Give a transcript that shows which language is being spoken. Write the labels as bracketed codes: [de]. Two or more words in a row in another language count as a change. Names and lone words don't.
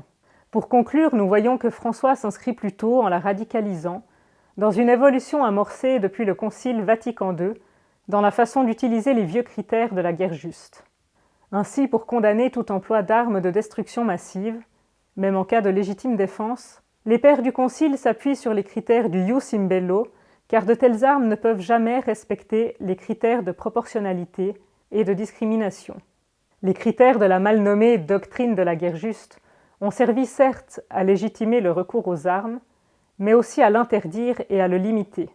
[fr] Pour conclure, nous voyons que François s'inscrit plutôt en la radicalisant dans une évolution amorcée depuis le Concile Vatican II dans la façon d'utiliser les vieux critères de la guerre juste. Ainsi, pour condamner tout emploi d'armes de destruction massive, même en cas de légitime défense, les pères du Concile s'appuient sur les critères du [la] jus in bello, [fr] car de telles armes ne peuvent jamais respecter les critères de proportionnalité et de discrimination. Les critères de la mal nommée doctrine de la guerre juste ont servi certes à légitimer le recours aux armes, mais aussi à l'interdire et à le limiter.